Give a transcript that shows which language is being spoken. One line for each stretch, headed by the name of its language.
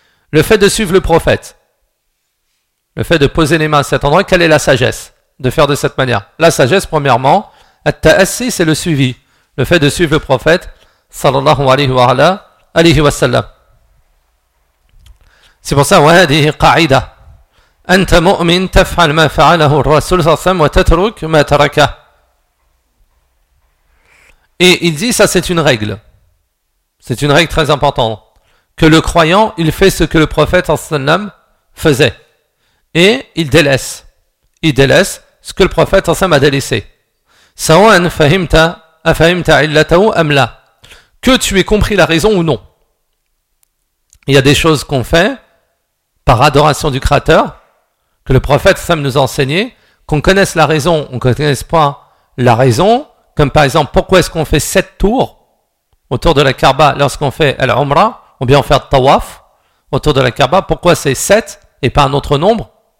French: Le fait de suivre le prophète, le fait de poser les mains à cet endroit, quelle est la sagesse de faire de cette manière? La sagesse, premièrement, at-ta'assi, c'est le suivi. Le fait de suivre le prophète, sallallahu alayhi wa sallam. C'est pour ça,
Arabic: wa hadihi qa'ida. أنت مؤمن تفعل ما فعله الرسول صلى الله عليه وسلم وتترك ما تركه.
French: Et il dit, ça c'est une règle. C'est une règle très importante. Que le croyant, il fait ce que le prophète صلى الله عليه وسلم faisait. Et il délaisse. Il délaisse ce que le prophète صلى الله عليه وسلم a délaissé.
Arabic: سواء فهمت أفهمت علته أم لا.
French: Que tu aies compris la raison ou non. Il y a des choses qu'on fait par adoration du Créateur. Que le prophète Sam nous a enseigné, qu'on connaisse la raison, on ne connaisse pas la raison, comme par exemple, pourquoi est-ce qu'on fait 7 tours autour de la Kaaba lorsqu'on fait Al-Umra, ou bien on fait Tawaf autour de la Kaaba, pourquoi c'est 7 et pas un autre nombre?